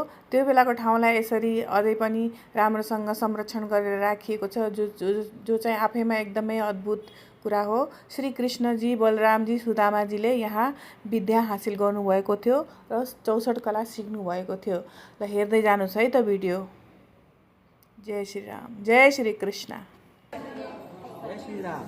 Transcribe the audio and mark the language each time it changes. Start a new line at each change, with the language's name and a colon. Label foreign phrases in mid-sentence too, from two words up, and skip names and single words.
Nepali: त्यो बेलाको ठाउँलाई यसरी अझै पनि राम्रोसँग संरक्षण गरेर राखिएको छ, जो चाहिँ आफैमा एकदमै अद्भुत कुरा हो। श्री कृष्णजी, बलरामजी, सुदामाजीले यहाँ विद्या हासिल गर्नुभएको थियो र 64 कला सिक्नु भएको थियो। ल हेर्दै जानुस् है त भिडियो। जय श्री राम, जय श्री कृष्ण। जय श्री राम।